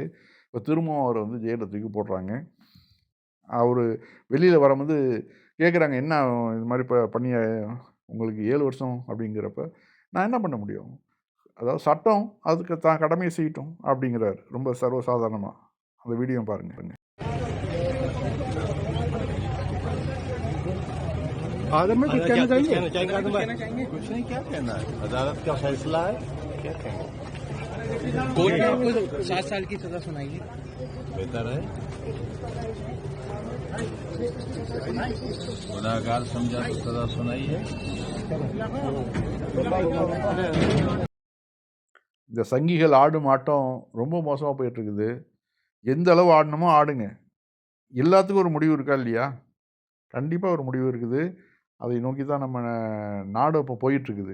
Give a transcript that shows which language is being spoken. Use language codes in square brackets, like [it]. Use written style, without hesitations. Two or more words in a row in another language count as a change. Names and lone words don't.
[ta] இப்போ திரும்பவும் அவரை வந்து ஜெயிலில் தூக்கி போடுறாங்க. அவர் வெளியில் வரும்போது கேட்குறாங்க, என்ன இது மாதிரி பண்ணி உங்களுக்கு 7 வருஷம் அப்படிங்கிறப்ப, நான் என்ன பண்ண முடியும்? அதாவது சட்டம் அதுக்கு தான் கடமையை செய்யட்டும் அப்படிங்கிறார் ரொம்ப சர்வசாதாரணமாக. அந்த வீடியோ பாருங்க. [hi] आदम में कुछ कहना चाहिए? कुछ नहीं, क्या कहना है, अदालत का फैसला है, क्या कहना। कोर्ट ने आपको 7 साल की सजा सुनाई है। बेहतर है, गुनाहगार समझा तो सजा सुनाई है। [ta] இந்த சங்கிகள் ஆடும் ஆட்டம் ரொம்ப மோசமாக போயிட்டுருக்குது. எந்த அளவு ஆடணுமோ ஆடுங்க. எல்லாத்துக்கும் ஒரு முடிவு இருக்கா இல்லையா? கண்டிப்பாக ஒரு முடிவு இருக்குது. அதை நோக்கி தான் நம்ம நாடு இப்போ போயிட்டுருக்குது.